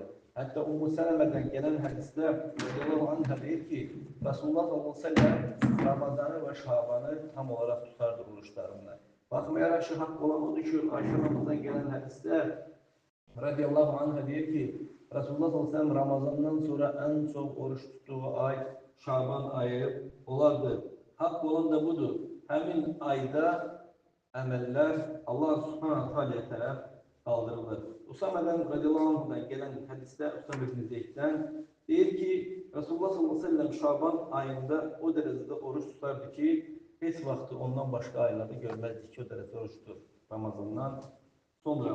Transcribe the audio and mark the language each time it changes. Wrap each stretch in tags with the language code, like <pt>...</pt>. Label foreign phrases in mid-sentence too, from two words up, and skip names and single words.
<az>Hətta Ummu Sələmədən gələn hədisdə</az> <ar>رضي الله عنها</ar> <az>deyir ki, Rasulullah</az> <ar>صلى الله عليه وسلم</ar> <az>Ramazanı və Şabanı tam olaraq tutardı oruçlarında. Baxmayaraq ki, haqq olan odur ki, Ayşə namazdan gələn hədisdə</az> <ar>رضي الله عنها</ar> <az>deyir ki,</az> <tr>Rasulullah</tr> <ar>صلى الله عليه وسلم</ar> <tr>Ramazandan sonra en çok oruç tuttuğu ay Şaban ayı olardı.</tr> <az>Haqq olan da budur. Həmin ayda əməllər Allah</az> <ar>سبحانه وتعالى'ya</ar> <az>tərəf kaldırılır. Usamədən</az> <ar>رضي الله عنه'dan</ar> <az>gələn hədisdə Usam ibn Zeyddən deyir ki, Rasulullah</az> <ar>صلى الله عليه وسلم</ar> <az>Şaban ayında o dərəcədə oruç tutardı ki, heç vaxtı ondan başqa aylarda görməzdik ki, o dərəcə oruçdur Ramazandan sonra.</az>